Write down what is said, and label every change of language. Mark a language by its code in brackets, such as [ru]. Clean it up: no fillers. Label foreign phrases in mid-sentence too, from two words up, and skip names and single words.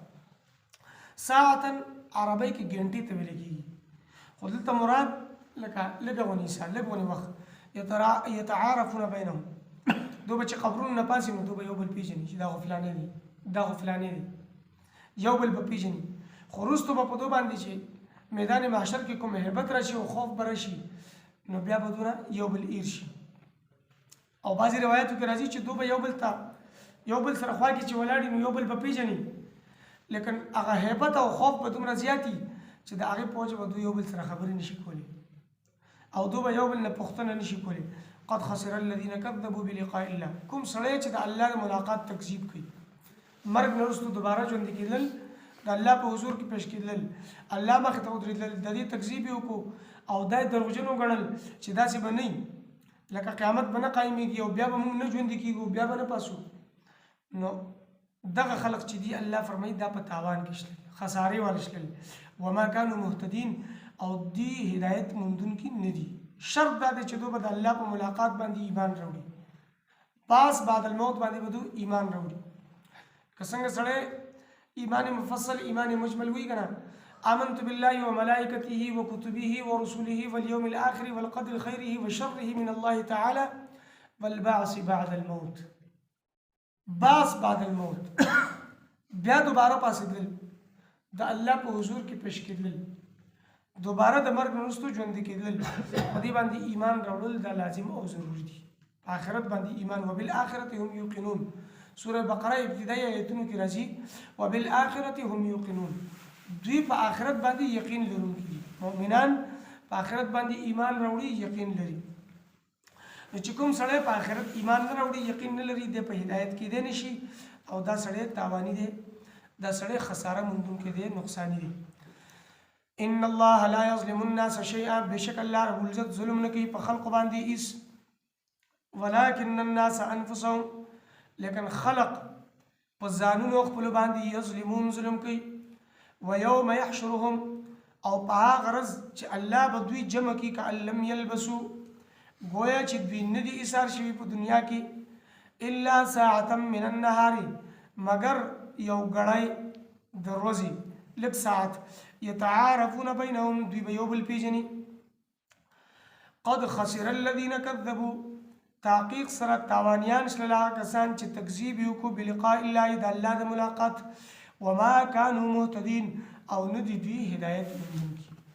[ps] ساعه عربی کې ګنټې ته ویل کېږي خو دلته مراد لکه لږه غونې حصه لږ غونې وخت [ar] يتعارفون بينهم [ps] دو به چې قبرونو نه پاسې نو دو به یو بل پیژني چې دا خو فلانی دی دا خو فلانی دی یو بل به پیژني خو وروسته به په دو باندې چې میدان محشر کې کوم هیبت راشي او خوف به راشي نو بیا به دونه یو بل ایر شي او بعضې روایاتو کې راځي چې دو به یو بل سره خوا کې چې ولاړي نو یو بل به پیژني لیکن هغه هیبت او خوف به دومره زیاتي چې د هغې په وجه به دو یو بل سره خبرې نشي کولی او دو به یو بل نه پوښتنه نشي کولی [ar] قد خسر الذين كذبوا بلقاء الله [ps] کوم سړی چې د الله د ملاقات تکذیب کوي مرګ نه وروسته دوباره ژوند کېدل د الله په حضور کې پیش کېدل الله مخې ته ودرېدل د دې تکذیب یې وکړو او دا یې دروغجن وګڼل چې داسې به نه لکه قیامت به نه قایمېږي او بیا به موږ نه ژوندي کېږو بیا به نه پاسو نو دغه خلق چې دي الله فرمایي دا په تاوان کې شلل خسارې والا شلل [ar] وما كانوا مهتدين [ps] او دی هدایت موندونکي نه دي شرط دا دی چې دوی به د الله په ملاقات باندې ایمان راوړي پاس [ar] بعد الموت [ps] باندې به دوی ایمان راوړي که څنګه سړی ایمان مفصل ایمان مجمل وي که نه [ar] آمنت بالله وملائكته وكتبه ورسله واليوم الآخر والقدر خيره وشره من الله تعالى والبعث بعد الموت باس بعد الموت [ps] بیا دوباره پاسېدل د الله په حضور کې پیش کېدل دوباره د مرګ نه وروسته ژوندي کېدل په دې باندې ایمان راوړل دا لازم او ضروري دي آخرت باندې ایمان [ar] وبالآخرة هم یوقنون [ps] سوره بقره ابتدایي آیتونو کې راځي [ar] وبالآخرة هم یوقنون [ps] دوی په آخرت باندې یقین لرونکي دي مؤمنان په آخرت باندې ایمان راوړي یقین لري نو چې کوم سړی په آخرت ایمان نه راوړي یقین نه لري د په هدایت کېدی نشي او دا سړی تاواني دی دا سړی خساره موندونکی دی نقصانی دی [ar] ان الله لا يظلم الناس شيئا [ps] بشك الله رب العزت ظلم نه کوي په خلق باندې اس [ar] ولكن الناس انفسهم [ps] لیکن خلق په ځانونو خپل باندې یظلمون ظلم کوي [ar] ويوم يحشرهم [ps] او په هغه ورځ چې الله به دوی جمع کړي که [ar] لم يلبسوا [ps] گویا چې دوی نه دي ایثار شوي په دنیا کې [ar] الا ساعه من النهار [ps] مگر یو غړی د ورځې لږ ساعت [ar] يتعارفون بينهم [ps] دوی به یو بل پیژني [ar] قد خسر الذين كذبوا [ps] تحقیق سره تاوانیان شلل هغه کسان چې تکذیب یې وکړو [ar] بلقاء الله [ps] د الله د ملاقات [ar] وما كانوا مهتدين [ps] او نه دي دوی هدایت موندونکي